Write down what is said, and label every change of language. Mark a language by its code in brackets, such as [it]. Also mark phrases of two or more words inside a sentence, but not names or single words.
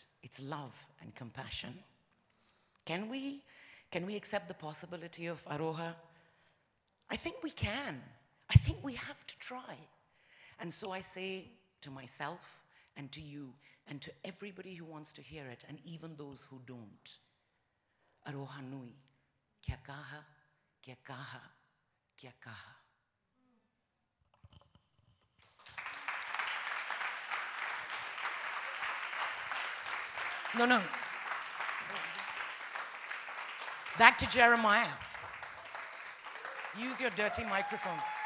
[en] It's love and compassion. Can we accept the possibility of aroha? I think we can. I think we have to try. And so I say to myself and to you and to everybody who wants to hear it, and even those who don't, [mi] aroha nui, kia kaha, kia kaha, kia kaha. [en] No. Back to Jeremiah. Use your dirty microphone.